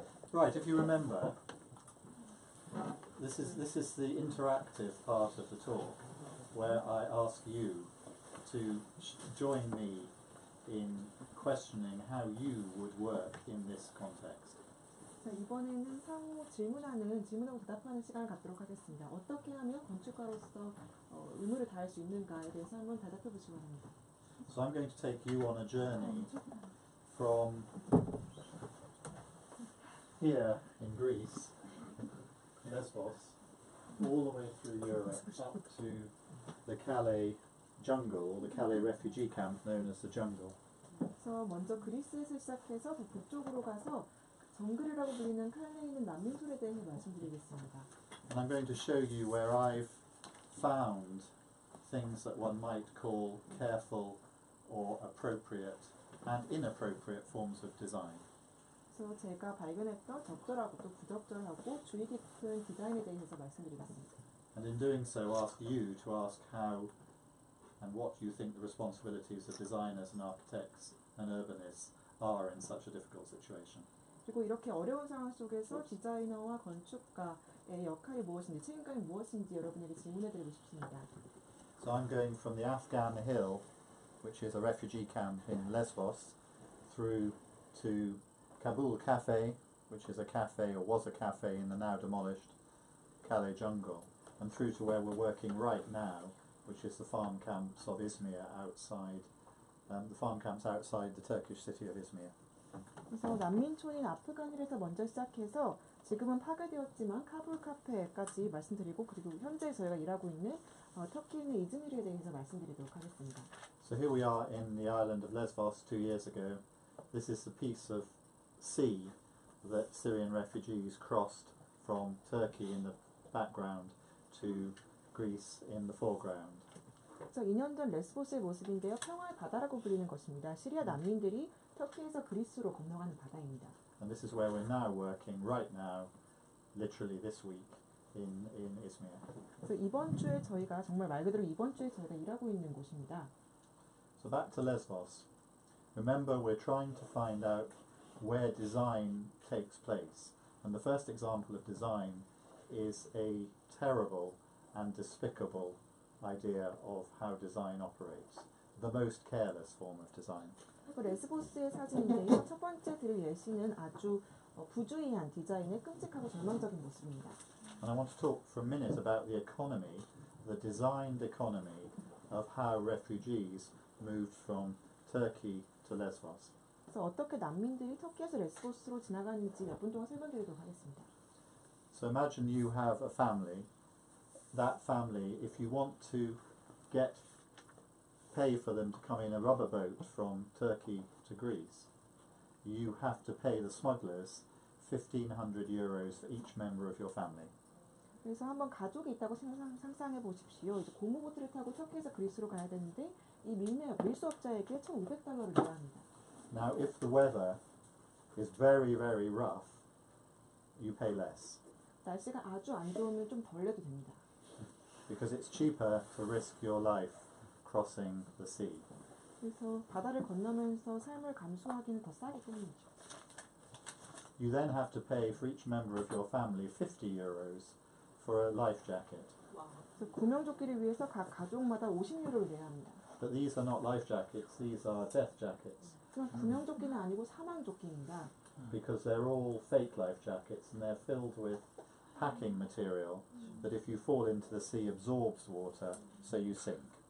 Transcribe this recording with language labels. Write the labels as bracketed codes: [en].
[en] Right, if you remember, this is the interactive part of the talk where I ask you to join me in questioning how you would work in this context. [ko] 자, 이번에는 상호 질문하고 대답하는 시간을 갖도록 하겠습니다. 어떻게 하면 건축가로서 의무를 다할 수 있는가에 대해서 한번 대답해 보시기 바랍니다. [en] So I'm going to take you on a journey from here in Greece, Lesbos, all the way through Europe up to the Calais jungle, or the Calais refugee camp known as the jungle. [ko] 그래서 먼저 그리스에서 시작해서 북쪽으로 가서 정글이라고 불리는 칼레에 있는 난민촌에 대해서 말씀드리겠습니다. [en] And I'm going to show you where I've found things that one might call careful or appropriate and inappropriate forms of design. [ko] 그래서 제가 발견했던 적절하고 또 부적절하고 주의 깊은 디자인에 대해서 말씀드리겠습니다. [en] And in doing so, ask you to ask how and what you think the responsibilities of designers and architects and urbanists are in such a difficult situation. [ko] 그리고 이렇게 어려운 상황 속에서 디자이너와 건축가의 역할이 무엇인지, 책임감이 무엇인지 여러분에게 질문해드리고 싶습니다. [en] So I'm going from the Afghan Hill, which is a refugee camp in Lesbos, through to Kabul Cafe, which is a cafe or was a cafe in the now demolished Calais jungle, and through to where we're working right now, which is the farm camps of Izmir outside, the farm camps outside the Turkish city of Izmir. [ko] 그래서 난민촌인 아프간일에서 먼저 시작해서 지금은 파괴되었지만 카불 카페까지 말씀드리고, 그리고 현재 저희가 일하고 있는 터키에 있는 이즈미르에 대해서 말씀드리도록 하겠습니다. [en] So here we are in the island of Lesbos 2 years ago. This is the piece of sea that Syrian refugees crossed from Turkey in the background to Greece in the foreground. [ko] 그래서 2년 전 레스보스의 모습인데요. 평화의 바다라고 불리는 것입니다. 시리아 난민들이 터키에서 그리스로 건너가는 바다입니다. [en] And this is where we're now working right now, literally this week in Izmir. [ko] 그래서 이번 주에 저희가 정말 말 그대로 이번 주에 저희가 일하고 있는 곳입니다. [en] So back to Lesbos. Remember, we're trying to find out where design takes place. And the first example of design is a terrible and despicable idea of how design operates. The most careless form of design. [ko] 레스보스의 사진인데요. 첫 번째 드릴 예시는 아주 부주의한 디자인의 끔찍하고 절망적인 모습입니다. [en] And I want to talk for a minute about the economy, the designed economy of how refugees moved from Turkey to Lesbos. [ko] 그래서 어떻게 난민들이 터키에서 레스보스로 지나가는지 몇 분 동안 설명드리도록 하겠습니다. [en] So imagine you have a family. That family, if you want to pay for them to come in a rubber boat from Turkey to Greece, you have to pay the smugglers 1,500 euros for each member of your family. [ko] 그래서 한번 가족이 있다고 상상해 보십시오. 이제 고무보트를 타고 터키에서 그리스로 가야 되는데 이 밀수업자에게 1,500달러를 내야 합니다. [en] Now, if the weather is very, very rough, you pay less. [ko] 날씨가 아주 안 좋으면 좀 덜 내도 됩니다. [en] Because it's cheaper to risk your life crossing the sea. [ko] 그래서 바다를 건너면서 삶을 감수하기는 더 싸기 때문이죠. [en] You then have to pay for each member of your family 50 euros for a life jacket. [ko] 그래서 구명조끼를 위해서 각 가족마다 50유로를 내야 합니다. [en] But these are not life jackets, these are death jackets. [ko] 하지만 구명조끼는 아니고 사망조끼입니다. [en] Because they're all fake life jackets and they're filled with packing material that if you fall into the sea absorbs water, so you sink.